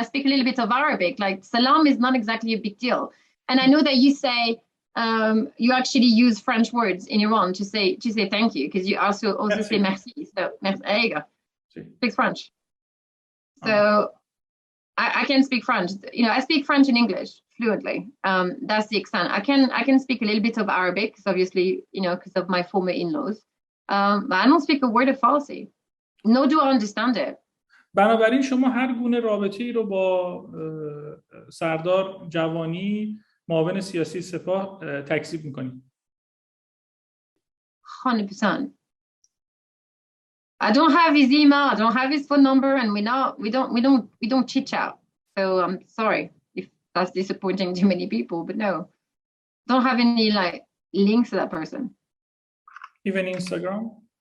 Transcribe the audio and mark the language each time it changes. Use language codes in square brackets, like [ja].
[en] I speak a little bit of Arabic. Like salam is not exactly a big deal. And I know that you say you actually use French words in Iran to say thank you, because you also say merci. So there you go. Speaks French. So I can speak French. I speak French and English fluently. That's the extent. I can speak a little bit of Arabic, because obviously, because of my former in-laws. But I don't speak a word of Farsi. Nor do I understand it. [fa] بنابراین شما هر گونه رابطه‌ای رو با سردار جوانی معاون سیاسی سپاه تکذیب می‌کنید. [en] 100%. I don't have his email, I don't have his phone number, and we don't chit chat. So I'm sorry if that's disappointing to many people, but no. Don't have any links to that person. Even Instagram?